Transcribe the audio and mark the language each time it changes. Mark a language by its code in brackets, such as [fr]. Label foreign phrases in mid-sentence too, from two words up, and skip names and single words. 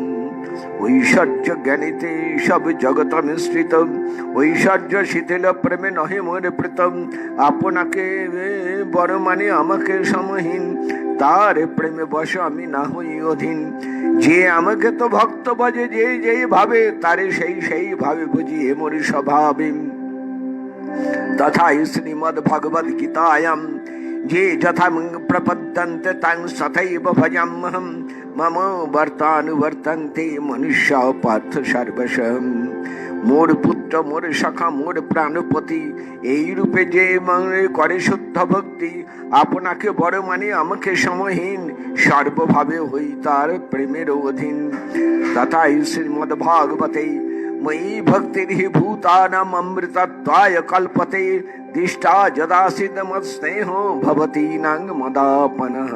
[bn] ঐশ্বর্য জ্ঞানীতে সব জগৎ মিশ্রিত ঐশ্বর্য শিথিল প্রেমে নহে মোর প্রীতম। আপনাকে বড় মানে আমাকে সমহীন তার প্রেমে বস আমি না হই অধীন। যে আমাকে তো ভক্ত বজে যে যেই ভাবে তারে সেই সেই ভাবে বুঝি এ মোর স্বভাবে। [sa] तथा श्रीमद् भगवद गीतायां ये यथा प्रपद्यन्ते तं तथैव भजाम्यहम् मम वर्तानुवर्तन्ते मनुष्या पार्थ सर्वशः। [bn] মোর পুত্র মোর সখা মোর প্রাণপতি, এই রূপে যে মনে করে শুদ্ধ ভক্তি, আপনাকে বড় মানে আমাকে সমহীন, সর্বভাবে হই তার প্রেমের অধীন। [sa] তথাই শ্রীমদ্ ভাগবতে ময়ি ভক্তির হি ভূতানাম অমৃতত্বায় কল্পতে, দিষ্টা যদা সিদ্ধমৎ স্নেহ ভবতি নাং মদাপনঃ।